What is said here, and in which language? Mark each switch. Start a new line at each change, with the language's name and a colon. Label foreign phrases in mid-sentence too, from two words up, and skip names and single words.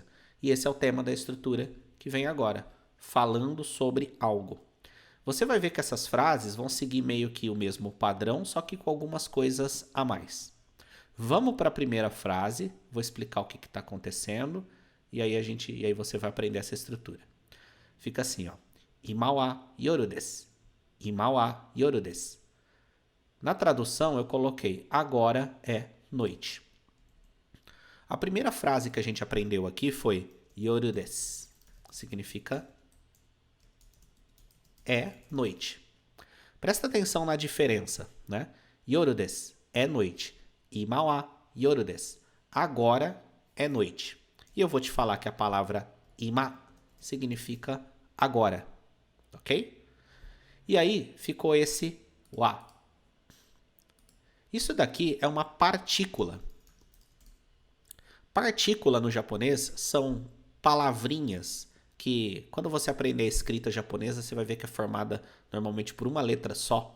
Portuguese: E esse é o tema da estrutura que vem agora, falando sobre algo. Você vai ver que essas frases vão seguir meio que o mesmo padrão, só que com algumas coisas a mais. Vamos para a primeira frase, vou explicar o que está acontecendo. E aí você vai aprender essa estrutura. Fica assim, ó.
Japanese: 今は夜です. 今は夜です.
Portuguese: Na tradução eu coloquei agora é noite. A primeira frase que a gente aprendeu aqui foi
Japanese: 夜です.
Portuguese: Significa é noite. Presta atenção na diferença, né?
Japanese: 夜です
Portuguese: é noite.
Japanese: 今は夜です.
Portuguese: Agora é noite. E eu vou te falar que a palavra ima significa agora, ok? E aí ficou esse wa. Isso daqui é uma partícula. Partícula no japonês são palavrinhas que, quando você aprender a escrita japonesa, você vai ver que é formada normalmente por uma letra só.